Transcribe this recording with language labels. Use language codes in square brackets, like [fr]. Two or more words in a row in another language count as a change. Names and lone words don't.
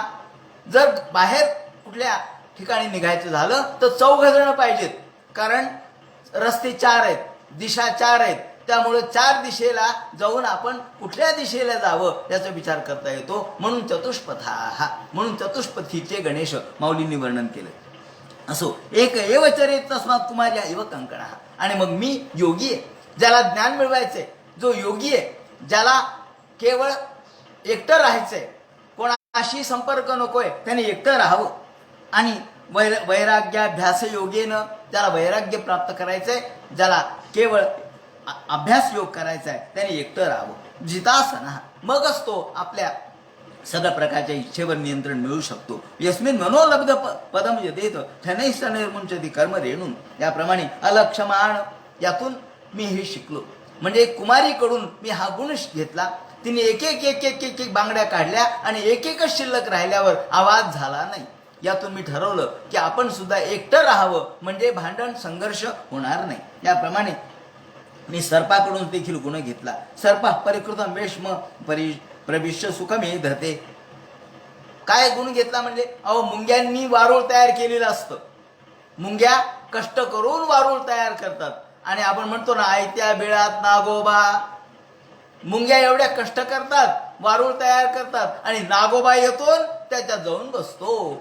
[mr] जर बाहेर कुठल्या ठिकाणी निघायचं झालं तर 4 जण पाहिजेत, कारण रस्ते 4 आहेत, दिशा 4 आहेत. त्यामुळे 4 दिशेला जाऊन आपण कुठल्या दिशेला जावं याचा विचार करता येतो. म्हणून चतुष्पथा. म्हणून चतुष्पथीचे गणेश माऊलींनी वर्णन केलं. [sa] असो एक एव चरित तस्मात् कुमार्या इव कंकणा. [mr] आणि मग मी योगी आहे, ज्याला ज्ञान मिळवायचंय, जो योगी आहे, ज्याला केवळ एकटं राहायचंय, कोणाशी संपर्क नकोय, त्याने एकटं राहावं. आणि वैराग्याभ्यास योगेनं, ज्याला वैराग्य प्राप्त करायचंय, ज्याला केवळ अभ्यास योग करायचा आहे, त्याने एकटं राहावं. जितासना. मगच तो आपल्या सगळ्या प्रकारच्या इच्छेवर नियंत्रण मिळू शकतो. [sa] यस्मिन मनोलब्ध पदम यदेत ठनैश्च निर्मुंचती कर्म रेणून. [mr] याप्रमाणे अलक्षमाण. यातून मी हे शिकलो. म्हणजे कुमारीकडून मी हा गुण घेतला. तिने एक एक बांगड्या काढल्या आणि एकच शिल्लक राहिल्यावर आवाज झाला नाही. यातून मी ठरवलं की आपण सुद्धा एकटं राहावं, म्हणजे भांडण संघर्ष होणार नाही. याप्रमाणे मी सर्पाकडून देखील गुण घेतला. [sa] सर्पा परिकृतम वेश्म प्रविश्य सुखमे धते. [mr] काय गुण घेतला म्हणजे, अहो मुंग्यांनी वारूळ तयार केलेलं असतं. मुंग्या कष्ट करून वारूळ तयार करतात, आणि आपण म्हणतो ना, आयत्या बिळात नागोबा. मुंग्या एवढ्या कष्ट करतात, वारूळ तयार करतात, आणि नागोबा येतो त्याच्यात जाऊन बसतो.